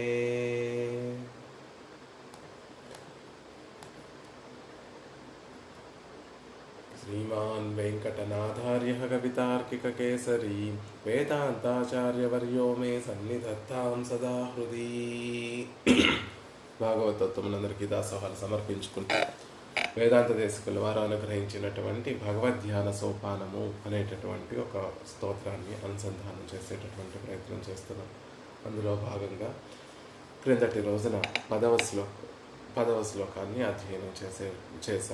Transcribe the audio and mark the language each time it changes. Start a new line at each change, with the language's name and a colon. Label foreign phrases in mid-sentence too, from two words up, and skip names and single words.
Sanskrit: श्रीमान् वेङ्कटनाथार्यः कवितार्किककेसरी वेदान्ताचार्यवर्यो मे सन्निधत्तां सदा हृदि।
Telugu: భాగవతత్వములందరికీ దాసోహాలు సమర్పించుకుంటూ వేదాంత దేశికుల వారు అనుగ్రహించినటువంటి భగవద్ధ్యాన సోపానము అనేటటువంటి ఒక స్తోత్రాన్ని అనుసంధానం చేసేటటువంటి ప్రయత్నం చేస్తున్నాం. అందులో భాగంగా క్రిందటి రోజున 10వ శ్లోకాన్ని అధ్యయనం చేసాం.